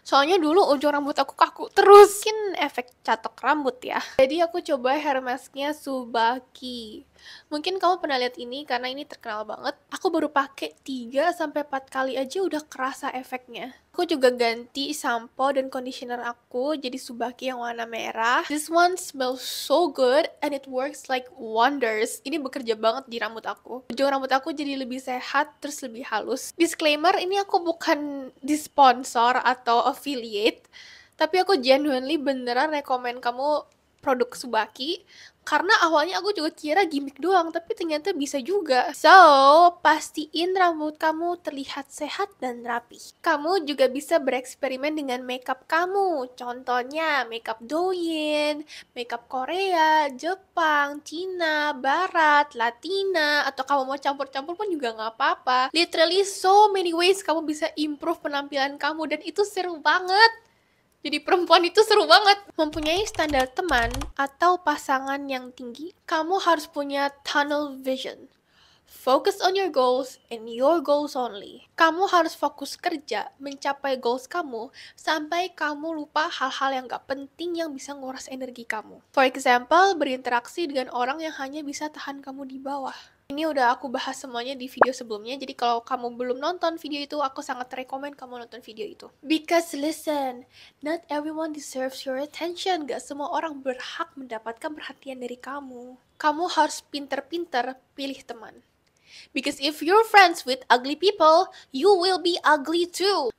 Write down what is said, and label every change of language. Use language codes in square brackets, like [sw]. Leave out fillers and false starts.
[id] Soalnya dulu ujung rambut aku kaku terus. Mungkin efek catok rambut ya. Jadi aku coba hair masknya Subaki. Mungkin kamu pernah lihat ini karena ini terkenal banget. Aku baru pakai 3-4 kali aja udah kerasa efeknya. Aku juga ganti sampo dan conditioner aku jadi Subaki yang warna merah. [en] This one smells so good and it works like wonders. [id] Ini bekerja banget di rambut aku. Ujung rambut aku jadi lebih sehat terus lebih halus. Disclaimer, ini aku bukan disponsor atau affiliate. Tapi aku genuinely beneran rekomen kamu produk Subaki. Karena awalnya aku juga kira gimmick doang, tapi ternyata bisa juga. So, pastiin rambut kamu terlihat sehat dan rapi. Kamu juga bisa bereksperimen dengan makeup kamu. Contohnya, makeup Douyin, makeup Korea, Jepang, Cina, Barat, Latina, atau kamu mau campur-campur pun juga nggak apa-apa. [en] Literally so many ways [id] kamu bisa improve penampilan kamu, dan itu seru banget. Jadi perempuan itu seru banget. Mempunyai standar teman atau pasangan yang tinggi, kamu harus punya tunnel vision. [en] Focus on your goals and your goals only. [id] Kamu harus fokus kerja, mencapai goals kamu, sampai kamu lupa hal-hal yang gak penting yang bisa nguras energi kamu. [en] For example, [id] berinteraksi dengan orang yang hanya bisa tahan kamu di bawah. Ini udah aku bahas semuanya di video sebelumnya, jadi kalau kamu belum nonton video itu, aku sangat rekomen kamu nonton video itu. [en] Because listen, not everyone deserves your attention. [id] Gak semua orang berhak mendapatkan perhatian dari kamu. Kamu harus pinter-pinter pilih teman. [en] Because if you're friends with ugly people, you will be ugly too.